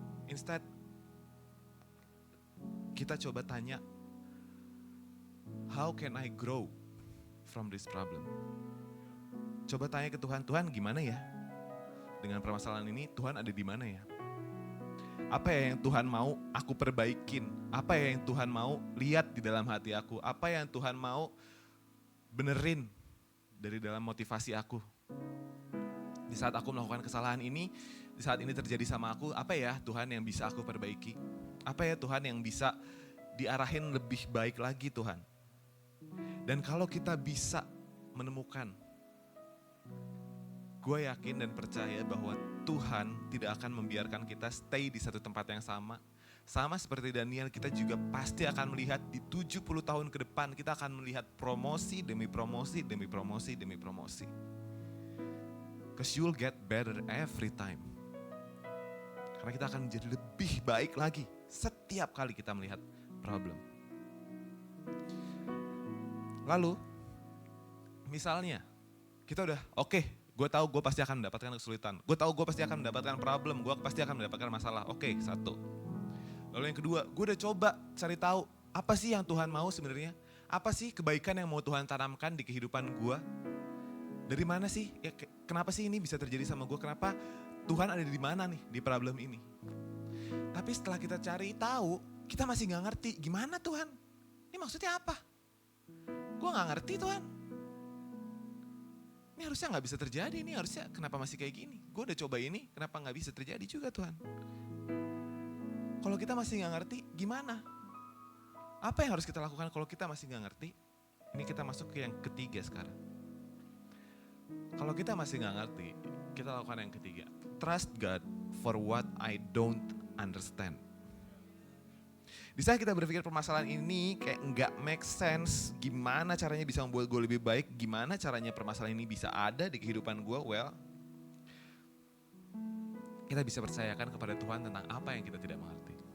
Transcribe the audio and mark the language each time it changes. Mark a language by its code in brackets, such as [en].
[en] Instead, [id] kita coba tanya, [en] how can I grow from this problem? [id] Coba tanya ke Tuhan, Tuhan gimana ya? Dengan permasalahan ini, Tuhan ada di mana ya? Apa ya yang Tuhan mau aku perbaikin? Apa ya yang Tuhan mau lihat di dalam hati aku? Apa yang Tuhan mau benerin dari dalam motivasi aku? Di saat aku melakukan kesalahan ini, di saat ini terjadi sama aku, apa ya Tuhan yang bisa aku perbaiki? Apa ya Tuhan yang bisa diarahin lebih baik lagi Tuhan? Dan kalau kita bisa menemukan, gue yakin dan percaya bahwa Tuhan tidak akan membiarkan kita stay di satu tempat yang sama. Sama seperti Daniel, kita juga pasti akan melihat di 70 tahun ke depan, kita akan melihat promosi demi promosi, demi promosi, demi promosi. [en] Because you'll get better every time. [id] Karena kita akan menjadi lebih baik lagi setiap kali kita melihat problem. Lalu, misalnya kita udah oke, gue tahu gue pasti akan mendapatkan kesulitan. Gue tahu gue pasti akan mendapatkan problem, gue pasti akan mendapatkan masalah. Oke, satu. Lalu yang kedua, gue udah coba cari tahu apa sih yang Tuhan mau sebenarnya? Apa sih kebaikan yang mau Tuhan tanamkan di kehidupan gue? Dari mana sih? Ya, kenapa sih ini bisa terjadi sama gue? Kenapa Tuhan ada di mana nih di problem ini? Tapi setelah kita cari tahu, kita masih nggak ngerti gimana Tuhan? Ini maksudnya apa? Gue gak ngerti Tuhan. Ini harusnya gak bisa terjadi, ini harusnya kenapa masih kayak gini? Gue udah coba ini, kenapa gak bisa terjadi juga Tuhan? Kalau kita masih gak ngerti, gimana? Apa yang harus kita lakukan kalau kita masih gak ngerti? Ini kita masuk ke yang ketiga sekarang. Kalau kita masih gak ngerti, kita lakukan yang ketiga. [en] Trust God for what I don't understand. [id] Di saat kita berpikir permasalahan ini kayak nggak [en] make sense, [id] gimana caranya bisa membuat gue lebih baik, gimana caranya permasalahan ini bisa ada di kehidupan gue, well, kita bisa percayakan kepada Tuhan tentang apa yang kita tidak mengerti.